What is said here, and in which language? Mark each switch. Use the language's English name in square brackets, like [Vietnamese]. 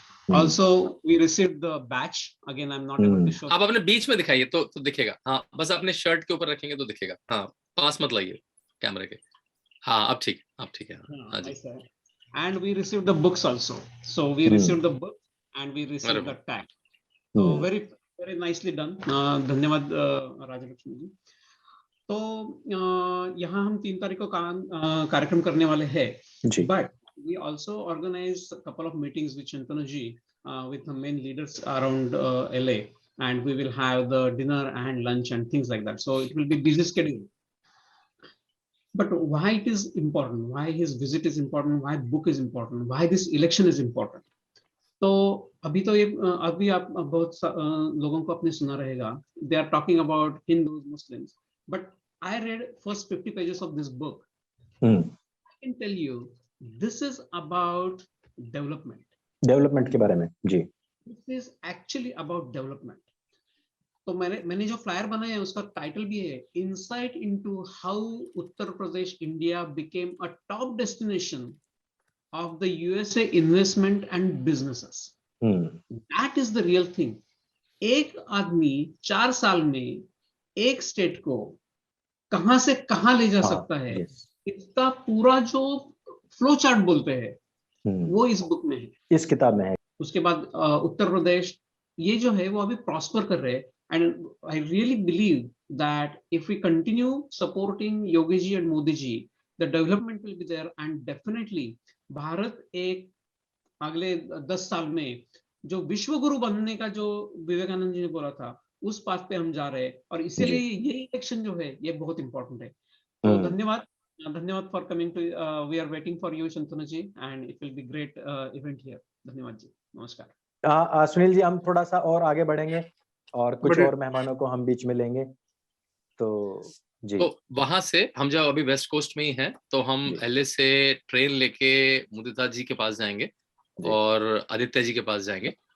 [English] Also we received the badge. Again I'm not able to show. [Hindi] आप अपने बीच में दिखाइए तो दिखेगा। हाँ, बस अपने शर्ट के ऊपर रखेंगे तो दिखेगा। हाँ, पास मत लाइए कैमरे के। हाँ, अब ठीक है। हाँ जी। [English] And we received the books also. So we received the book and we received the tag. So very very nicely done. [Hindi] धन्यवाद राजलक्ष्मी जी। तो यहाँ हम 3 तारीख को कार्यक्रम करने वाले हैं। [English] But we also organized a couple of meetings with Shantanu ji, with the main leaders around LA, and we will have the dinner and lunch and things like that. So it will be busy schedule. But why it is important? Why his visit is important? Why book is important? Why this election is important? [Hindi] तो अभी आप बहुत लोगों को अपने सुना रहेगा. [English] They are talking about Hindus, Muslims. But I read first 50 pages of this book. I can tell you. This is about development. [Hindi] Development के बारे में जी। [English] This is actually about development. [Hindi] तो मैंने जो फ्लायर बनाया है उसका टाइटल भी है [English] Insight into how Uttar Pradesh, India became a top destination of the USA investment and businesses. That is the real thing. [Hindi] एक आदमी 4 साल में एक स्टेट को कहां से कहां ले जा सकता है, इसका पूरा जो फ्लो चार्ट बोलते हैं वो इस बुक में है, इस किताब में है। उसके बाद उत्तर प्रदेश ये जो है वो अभी प्रॉस्पर कर रहे हैं, [English] and I really believe that if we continue supporting Yogi ji and Modi ji, the development will be there, [Hindi] and definitely Bharat एक अगले 10 साल में जो विश्व गुरु बनने का जो विवेकानंद जी ने बोला था उस पाथ पे हम जा रहे हैं, और इसीलिए ये इलेक्शन जो है ये बहुत इंपॉर्टेंट है। तो धन्यवाद [English] for coming to we are waiting for you Shantanu ji, and it will be great event here. [Hindi] धन्यवाद जी, नमस्कार। सुनील जी, हम थोड़ा सा और आगे बढ़ेंगे और कुछ और मेहमानों को हम बीच में लेंगे तो जी। तो वहां से हम जब अभी वेस्ट कोस्ट में ही हैं तो हम LA से ट्रेन लेके मुदिता जी के पास जाएंगे और आदित्य जी के पास जाएंगे।